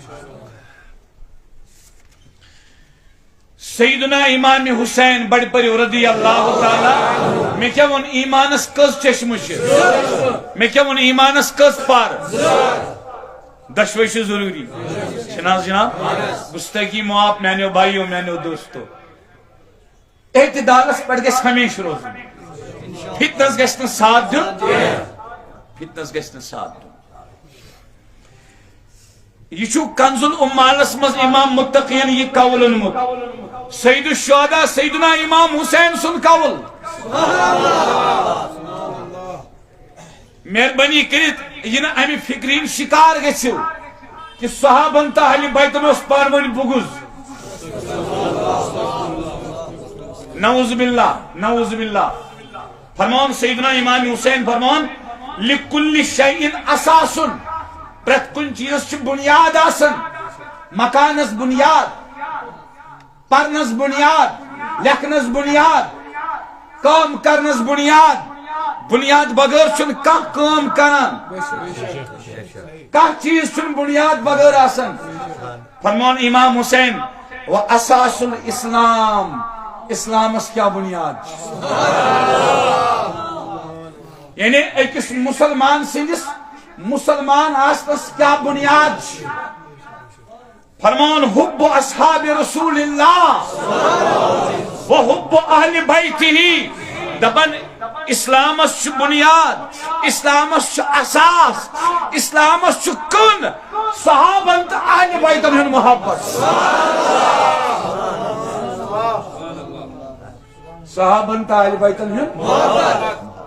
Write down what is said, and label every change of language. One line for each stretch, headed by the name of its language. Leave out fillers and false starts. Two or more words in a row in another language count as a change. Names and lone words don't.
Kashmiri: سیدنا امام حسین بڑ پٔرِو
Arabic: رضی اللہ تعالیٰ
Kashmiri: مےٚ کیٛاہ ووٚن ایمانس کٔژ چشمہٕ چھِ مےٚ کیٛاہ ووٚن ایمانس کٔژ پر دۄشوے چھِ ضروٗری چھِنہٕ حظ جناب گُستٲخی معاف میانیو بھائیو میانیو دوستو اعتدالس پٮ۪ٹھ گژھِ ہمیشہ روزُن فتنس گژھِ نہٕ ساتھ دیُن فتنس گژھِ نہٕ ساتھ دیُن یہ چھُ کنز العمالس منٛز امام متقین یہ قول اونمُت سید الشہداء سیدنا امام حسین سُنٛد قول مہربانی کٔرِتھ یہِ نہٕ امہِ فکرِ ہِنٛدۍ شکار گژھِو کہ صحابن تہٕ اہلِ بیتن اوس پانہٕ ؤنۍ بغض
Arabic: نعوذ باللہ
Kashmiri: فرمان سیدنا امام حسین فرمان
Arabic: لکل شیء اساس
Kashmiri: پرٛٮ۪تھ کُنہِ چیٖزس چھِ بُنیاد آسان مکانس بُنیاد پرنس بُنیاد لیکھنس بُنیاد کٲم کرنس بُنیاد بُنیاد بغٲر چھُنہٕ کانٛہہ کٲم کران کانٛہہ چیٖز چھُنہٕ بُنیاد بغٲر آسان فرمان امام حسین
Arabic: و اساس الاسلام
Kashmiri: اسلامس کیا بنیاد یعنی اکس مسلمان سندس مسلمان آسنس کیا بنیاد فرمان
Arabic: حب اصحاب رسول اللہ و حب اہل بیتہ
Kashmiri: دپن اسلامس بنیاد اسلامس اساس اسلامس کن صحابن تو اہل بیتن ہن محبت صحابن تو اہل بیتن ہن محبت